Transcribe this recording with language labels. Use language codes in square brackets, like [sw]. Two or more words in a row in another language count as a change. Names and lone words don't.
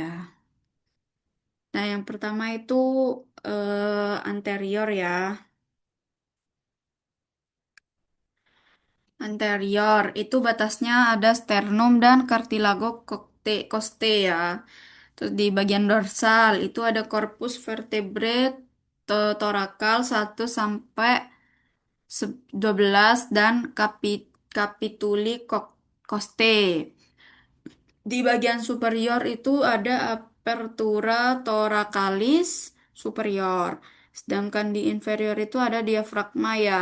[id] Nah, yang pertama itu anterior ya. Anterior itu batasnya ada sternum dan cartilago costae ya. Terus di bagian dorsal itu ada corpus vertebrate torakal 1 sampai 12 dan capituli costae. Di bagian superior itu ada apertura thoracalis superior. Sedangkan di inferior itu ada diafragma ya.